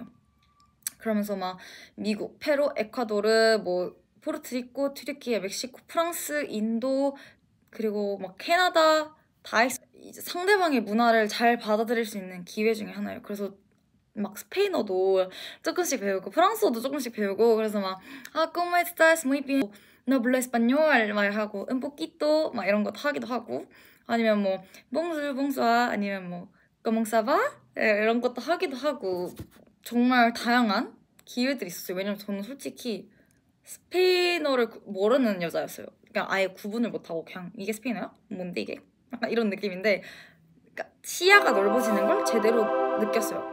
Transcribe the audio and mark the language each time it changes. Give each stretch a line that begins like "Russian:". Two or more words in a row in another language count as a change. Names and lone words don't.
Korean: 그러면서 막 미국, 페루, 에콰도르, 뭐 포르투리코, 튀르키예, 멕시코, 프랑스, 인도 그리고 막 캐나다 다 이제 상대방의 문화를 잘 받아들일 수 있는 기회 중에 하나예요. 그래서 막 스페인어도 조금씩 배우고 프랑스어도 조금씩 배우고 그래서 막
Spanish: ¿Cómo estás? Muy bien. No hablo español
Korean: 말하고
Spanish: un poquito
Korean: 막 이런 거 하기도 하고 아니면 뭐
French: bonjour, bonsoir
Korean: 아니면 뭐
French: ¿Cómo ça va?
Korean: 이런 것도 하기도 하고 정말 다양한 기회들이 있었어요. 왜냐면 저는 솔직히 스페인어를 모르는 여자였어요. 그냥 아예 구분을 못하고 그냥 이게 스페인어야? 뭔데 이게? 약간 이런 느낌인데 그러니까 시야가 넓어지는 걸 제대로 느꼈어요.